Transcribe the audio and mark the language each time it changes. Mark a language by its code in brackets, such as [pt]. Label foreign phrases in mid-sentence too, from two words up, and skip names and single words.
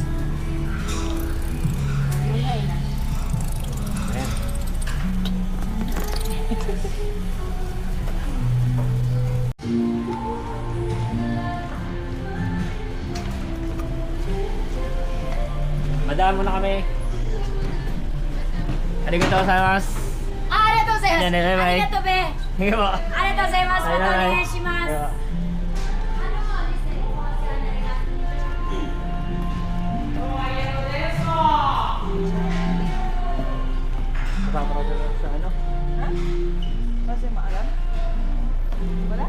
[tl] Ayan. Madaan mo na kami. [ja] ありがとうございます. ありがとうございます. [tl] Yan, bye-bye. [ja] ありがとう べ. [tl] Sige po. [ja] ありがとうございます. [tl] Bye-bye. [ja] またお願いします. [tl] Sige po. Nakakaragal lang sa ano? Ha? Kasi maalam? Wala?